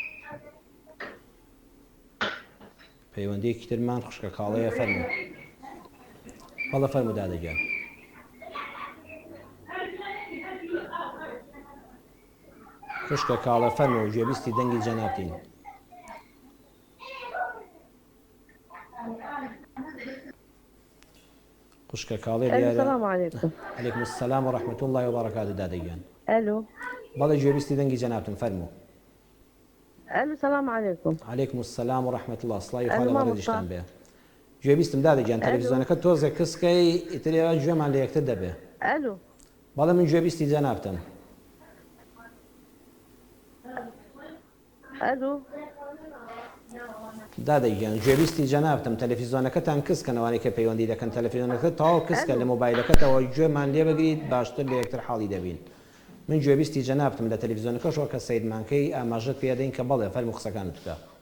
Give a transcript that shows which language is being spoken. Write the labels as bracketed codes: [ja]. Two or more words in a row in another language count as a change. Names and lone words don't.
[ckb] پەیوەندیەکی ترمان خوشکە کاڵەیە فەرموو بەڵێ فەرموو دادەگیان خوشکە کاڵە فەرموو گوێبیستی دەنگی جەنابتین خوشکە کاڵێ [ar] السلام عليكم عەلەیکم السلام ورحمة الله وبركاته [ckb] دادەگیان الو بەڵێ گوێبیستی دەنگی جەنابتن فەرموو [ar] الو السلام عليكم عەلەیکم السلام ورحمة الله [ckb] سڵاوی خوا لە بەڕێزیشتان بێ گوێبیستم دادەگیان تەلەڤیزۆنەکە تۆزێ کەسکەی ئیترێوە گوێمان لە یەکتر دەبێ الو بەڵێ من گوێبیستی جەنابتم الو دادەگیان گوێبیستی جەنابتم تەلەڤیزۆنەکەتان کەسکەنەوانی کە پەیوەندی دەکەن تەلەڤیزۆنەکە تەواو کەسکە لە مۆبایلەکەتەوە گوێمان لێ بگریت باشتر لە یەکتر حاڵی دەبین من گوێبیستی جەنابتم لە تەلەڤیزۆنەکەشەوە کە سەیدمانکەی ئاماژەت پێدەین کە بەڵێ فەرموو قسەکانت بکە